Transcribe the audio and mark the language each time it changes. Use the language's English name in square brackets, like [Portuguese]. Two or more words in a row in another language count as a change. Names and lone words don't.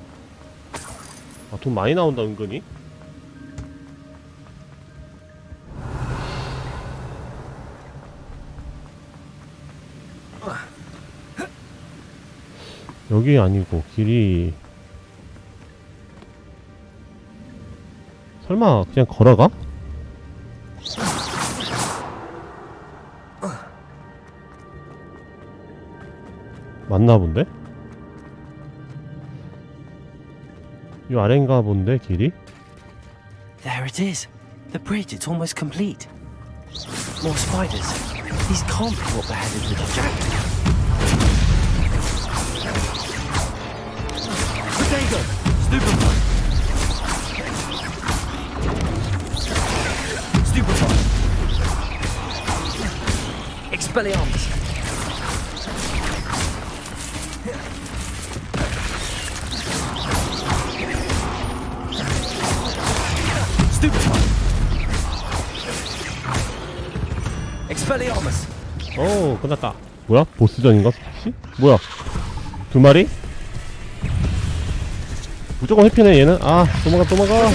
[Korean] 아, 돈 많이 나온다 은근히. 여기 아니고 길이 설마 그냥 걸어가? 맞나 본데? 이 아래인가 본데 길이? [English] There it is. The bridge, it's almost complete. More spiders. These can't be what beheaded Richard Jackdaw. Potato! [Latin] Stupefy! Stupefy! Expelliarmus! Stupefy! Expelliarmus! [Korean] 오 끝났다. 뭐야? 보스전인가? 혹시? 뭐야? 두 마리? 무조건 회피네 얘는. 아 도망가.